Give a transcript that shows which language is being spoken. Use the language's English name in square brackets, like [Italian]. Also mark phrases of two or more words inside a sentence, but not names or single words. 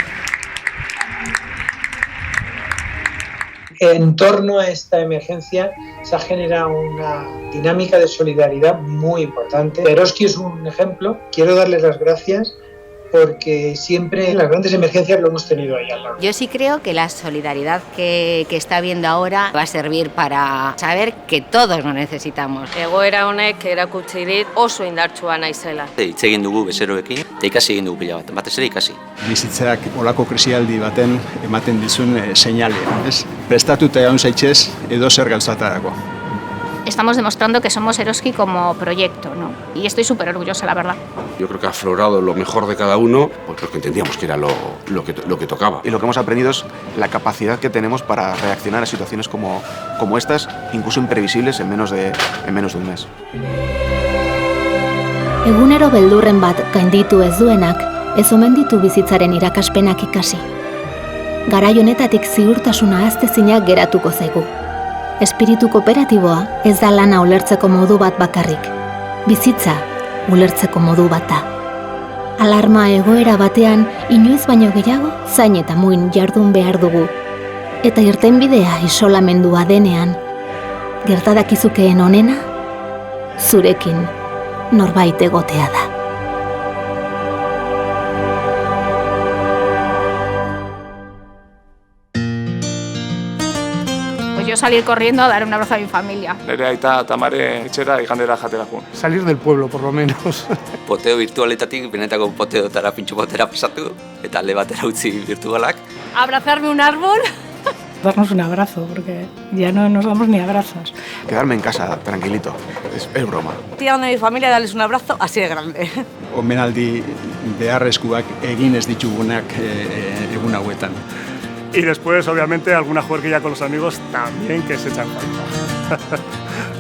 [Spanish] En torno a esta emergencia se ha generado una dinámica de solidaridad muy importante. Eroski es un ejemplo. Quiero darles las gracias porque siempre en las grandes emergencias lo hemos tenido ahí al lado. Yo sí creo que la solidaridad que está habiendo ahora va a servir para saber que todos lo necesitamos. [Basque] Egoera honek erakutsi dit oso indartsua naizela. Hitz egin dugu bezeroekin, eta ikasi egin dugu pila bat, batez ere ikasi. Bizitzak olako krisialdi baten ematen dizun seinalea, ez? Prestatuta egon zaitez edo zer gauzatarako. [Spanish] Estamos demostrando que somos Eroski como proyecto, ¿no? Y estoy súper orgullosa, la verdad. Yo creo que ha aflorado lo mejor de cada uno, pues porque entendíamos que era lo que tocaba. Y lo que hemos aprendido es la capacidad que tenemos para reaccionar a situaciones como estas, incluso imprevisibles, en menos de un mes. [Basque] Egunero beldurren bat gainditu ez duenak, ez omen ditu bizitzaren irakaspenak ikasi. Garai honetatik ziurtasuna ahaztezinak geratuko zaigu. Espiritu kooperatiboa ez da lana ulertzeko modu bat bakarrik. Bizitza ulertzeko modu bata. Alarma egoera batean inoiz baino gehiago zain eta muin jardun behar dugu. Eta irtenbidea isolamendua denean, gertadakizukeen onena, zurekin norbait egotea da. [Spanish] Yo salir corriendo a dar un abrazo a mi familia. [Basque] Nire aita Tamare etxera igandera jatera joan. [Spanish] Salir del pueblo, por lo menos. [Basque] Poteo virtualetatik benetako poteotara, pintxo potera pasatu, eta alde batera utzi virtualak. [Spanish] Abrazarme un árbol. Darnos un abrazo, porque ya no nos damos ni abrazos. Quedarme en casa, tranquilito, es broma. Tirando de mi familia, darles un abrazo así de grande. [Basque] Omenaldi beharrezkoak egin ez ditugunak egun hauetan. [Spanish] Y después, obviamente, alguna juerguilla con los amigos también que se echan falta.